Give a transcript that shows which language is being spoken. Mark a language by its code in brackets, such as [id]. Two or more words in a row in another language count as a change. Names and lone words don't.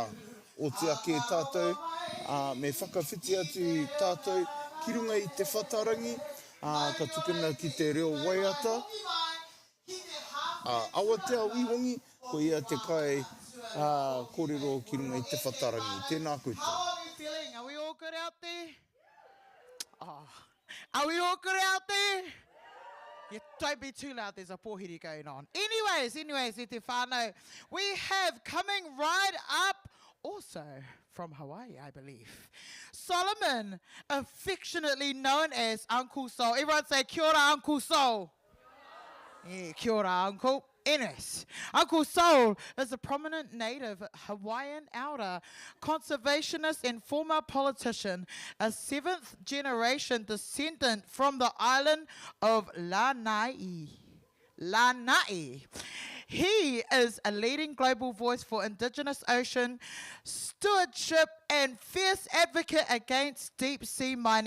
[mi] O te ake tātou, me whakawhiti atu tātou, ki runga i te whatarangi, ka tukuna ki te reo waiata. Awatea wihongi, ko ia te kai kōrero ki runga i te whatarangi. Tēnā koutou. [en] How are we feeling? Are we all good out there? Are we all good out there? Yeah, don't be too loud, there's a pōhiri going on. Anyways, [mi] e te whānau. [en] We have coming right up, also from Hawaii, I believe, Solomon, affectionately known as Uncle Sol. Everyone say, [mi] kia ora, Uncle Sol. Yeah, kia ora, [en] Uncle. Ines. Uncle Sol is a prominent native Hawaiian elder, conservationist and former politician, a 7th generation descendant from the island of Lanai. He is a leading global voice for indigenous ocean stewardship and fierce advocate against deep sea mining.